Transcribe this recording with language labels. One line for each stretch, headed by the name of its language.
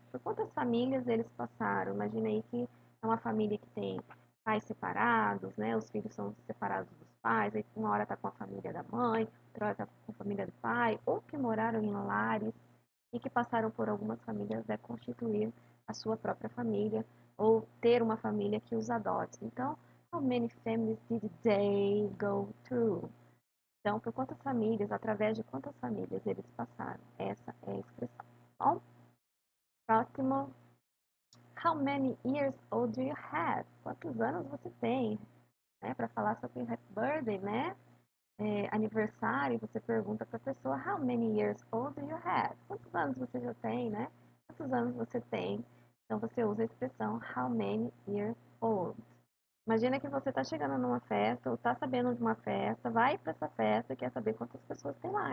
Portuguese: Por quantas famílias eles passaram? Imagina aí que é uma família que tem pais separados, né? Os filhos são separados dos pais, aí uma hora tá com a família da mãe, outra hora tá com a família do pai, ou que moraram em lares e que passaram por algumas famílias até constituir a sua própria família ou ter uma família que os adote.
English: Então, how many families did they go through?
Portuguese: Então, por quantas famílias, através de quantas famílias eles passaram? Essa é a expressão. Bom, próximo.
English: How many years old do you have?
Portuguese: Quantos anos você tem? Né? Para falar sobre
English: happy birthday,
Portuguese: né? Aniversário, você pergunta para a pessoa
English: how many years old do you have?
Portuguese: Quantos anos você já tem, né? Quantos anos você tem? Então você usa a expressão
English: how many years old.
Portuguese: Imagina que você está chegando numa festa ou está sabendo de uma festa, vai para essa festa e quer saber quantas pessoas tem lá.